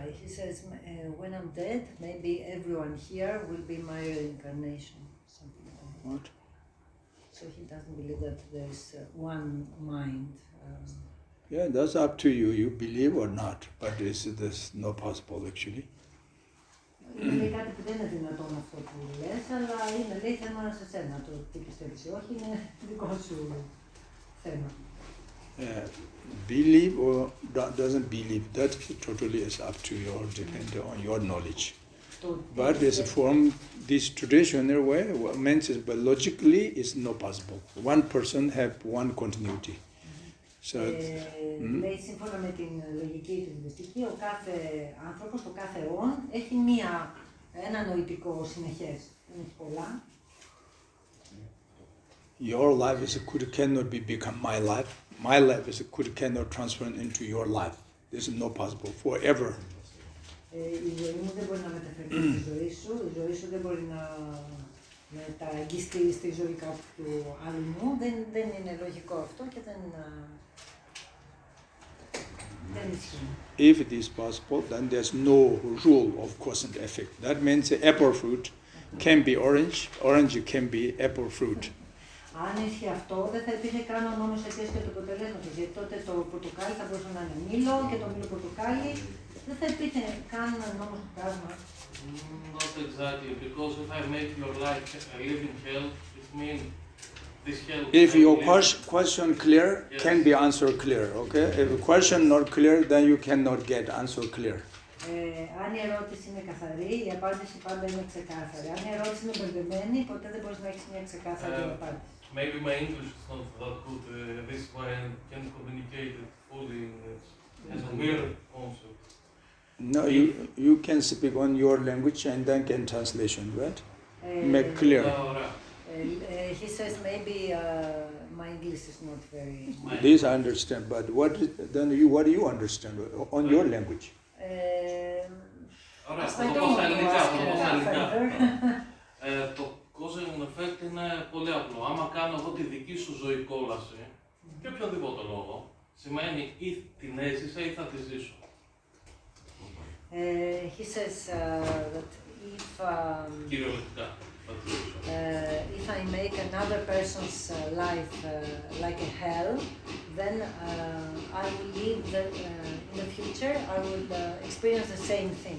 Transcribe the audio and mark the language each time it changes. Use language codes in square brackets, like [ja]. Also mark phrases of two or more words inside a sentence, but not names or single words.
[en] He says, when I'm dead, maybe everyone here will be my reincarnation. Something like that. What? So he doesn't believe that there is one mind. Yeah, that's up to you. You believe or not, but this not possible actually. [el] Είναι κάτι που δεν είναι δυνατόν αυτό που λες, αλλά είναι λέει θέμα σε σένα. Το τι πιστεύεις ή όχι είναι δικό σου θέμα. [en] Believe or doesn't believe, that totally is up to your, depending on your knowledge. But there's a form, this traditional way, means but logically it's not possible. One person have one continuity. So, [el] λέει σύμφωνα με την λογική του Βουδιστική, ο κάθε άνθρωπος, το κάθε όν, έχει ένα νοητικό συνεχές. Δεν έχει πολλά. [en] Your life is cannot become my life. My life is cannot transfer into your life. This is not possible forever. [el] Η ζωή μου δεν μπορεί να μεταφερθεί στη ζωή σου, η ζωή σου δεν μπορεί να μεταγγιστεί στη ζωή κάποιου άλλου. Δεν είναι λογικό αυτό και δεν ισχύει. [en] If it is possible, then there's no rule of cause and effect. That means the apple fruit can be orange, orange can be apple fruit. [el] Αν ίσχυε αυτό, δεν θα υπήρχε καν ο νόμος αιτίας και του αποτελέσματος, γιατί τότε το πορτοκάλι θα μπορούσε να είναι μήλο και το μήλο πορτοκάλι. Δεν θα υπήρχε καν νόμος του κάρμα. [en] Not exactly, because if I make your life a living hell, it means this hell. If your question clear, yes. Can be answer clear, okay? If the question not clear, then you cannot get answer clear. [el] Αν η ερώτηση είναι καθαρή, η απάντηση πάντα είναι ξεκάθαρη. Αν η ερώτηση είναι μπερδεμένη, ποτέ δεν μπορείς να έχεις μια ξεκάθαρη απάντηση. [en] Maybe my English is not that good. This is why I can't communicate it fully as a weird concept. No, you can speak on your language and then get translation, right? Make clear. He says maybe my English is not very. This I understand, but what do you understand on your language? [el] Ωραία, θα το πω στα ελληνικά. Το [en] cause and effect [el] είναι πολύ απλό. Άμα κάνω εγώ τη δική σου ζωή κόλαση, για οποιοδήποτε λόγο, σημαίνει ή την έζησα ή θα τη ζήσω. [en] He says that if [el] Κυριολεκτικά. [en] If I make another person's life like a hell, then I will live in the future. I will experience the same thing.